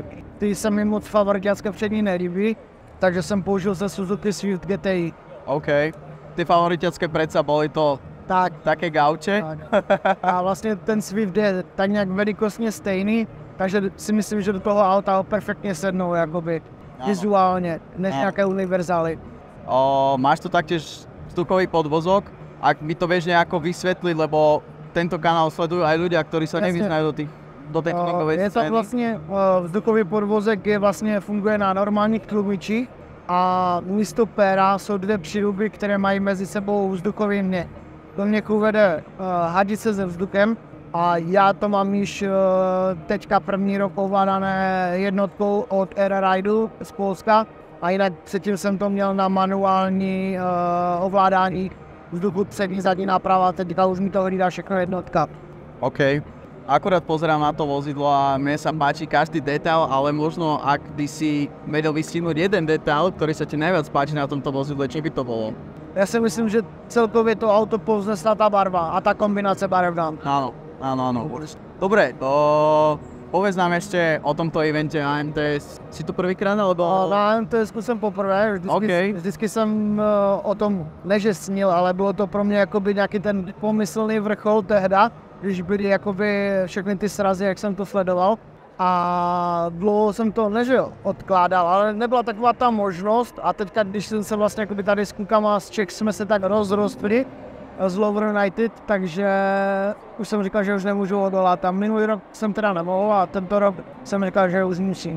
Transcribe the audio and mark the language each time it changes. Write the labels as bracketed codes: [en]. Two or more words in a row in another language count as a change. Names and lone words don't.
[cs] Ty se mi moc favoritiacké přední nelíbí, takže jsem použil ze Suzuki Swift GTI. [sk] OK, ty favoritiacké predsa boli to také gauče. [cs] A vlastně ten Swift je tak nějak velikostně stejný, takže si myslím, že do toho auta perfektně sednou jakoby vizuálně, než nějaké univerzály. [sk] Máš tu taktiež vzduchový podvozok? Ak mi to vieš nejako vysvetliť, lebo tento kanál sledujú aj ľudia, ktorí sa nevyznajú do tej tuningovej scény. [cs] Je to vlastně, vzduchový podvozek funguje na normálních tlumičích a místo péra jsou dvě přiruby, které mají mezi sebou vzduchový mě. Do mě vede hadice se vzduchem A já to mám již teďka první rok ovládané jednotkou od R-Ridu z Polska. A jinak předtím jsem to měl na manuální ovládání vzduchu, přední, zadní náprava, teďka už mi to hlídá všechno jednotka. OK. [sk] Akurát pozerám na to vozidlo a mne sa páči každý detail, ale možno ak by si vedel vystihnúť jeden detail, ktorý sa ti najviac páči na tomto vozidle, či by to bolo? [cs] Já si myslím, že celkově to auto povznesla ta barva a ta kombinace barev nám. [sk] Áno. Dobre, povedz nám ešte o tomto evente AMTS. Si tu prvýkrát, alebo? [cs] Na AMTS jsem poprvé, vždycky jsem o tom neže snil, ale bylo to pro mě jakoby nějaký ten pomyslný vrchol tehda, když byly jakoby všechny ty srazy, jak jsem to sledoval. A dlouho jsem to odkládal, ale nebyla taková ta možnost a teďka, když jsem se vlastně jakoby tady s klukama z Czech jsme se tak rozrostli z Lower United, takže už jsem říkal, že už nemůžu odolat a minulý rok jsem teda nemohl a tento rok jsem říkal, že už musím.